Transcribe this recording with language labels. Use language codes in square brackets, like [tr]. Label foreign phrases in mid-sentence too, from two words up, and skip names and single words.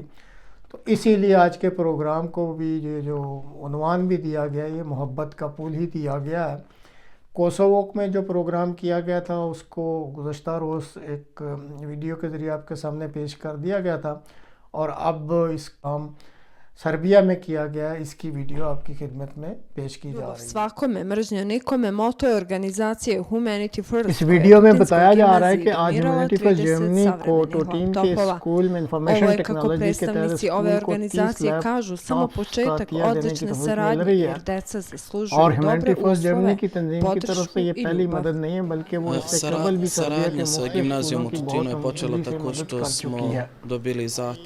[ur] تو اسی لیے آج کے پروگرام کو بھی یہ جو عنوان بھی دیا گیا یہ محبت کا پل ہی دیا گیا ہے۔ کوسوو میں جو پروگرام کیا گیا تھا اس کو گزشتہ روز ایک ویڈیو کے ذریعے آپ کے سامنے پیش کر دیا گیا تھا، اور اب اس کام سربیا میں کیا گیا ہے، اس کی ویڈیو آپ کی خدمت میں پیش کی جا رہی ہے۔ [sr] Svakome, mržnja nikome, moto je organizacije Humanity First. [ur] اس ویڈیو میں بتایا جا رہا ہے کہ آج ہیومینٹی فرسٹ جرمنی کو ٹوٹین کے اسکول میں [en] information technology [ur] کے تحت اسکول کو 30 لیپ ٹاپس کا عطیہ دینے کی توفیق مل رہی ہے، اور ہیومینٹی فرسٹ جرمنی کی تنظیم کی طرف سے یہ پہلی مدد نہیں ہے بلکہ وہ اس سے قبل بھی سربیا کے مختلف اسکولوں کی بہت عمدگی سے مدد کر چکی ہے۔